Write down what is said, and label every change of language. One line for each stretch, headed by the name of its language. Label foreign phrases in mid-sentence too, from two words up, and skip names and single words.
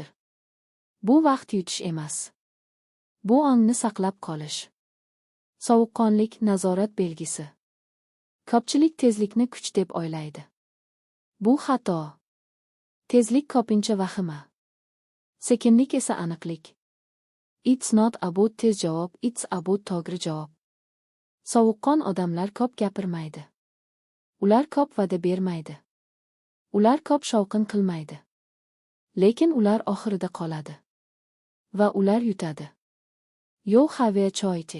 Uzbek: Bu vaqt yutish emas. Bu ongni saqlab qolish. Sovuqqonlik nazorat belgisi. Ko'pchilik tezlikni kuch deb o'ylaydi. Bu xato. Tezlik ko'pincha vahima. Sekinlik esa aniqlik.
English: It's not about
Uzbek: tez javob,
English: it's about
Uzbek: to'g'ri javob. Sovuqqon odamlar ko'p gapirmaydi. Ular ko'p va'da bermaydi. Ular ko'p shovqin qilmaydi. Lekin ular oxirida qoladi. Va ular yutadi.
English: Yo have choyti.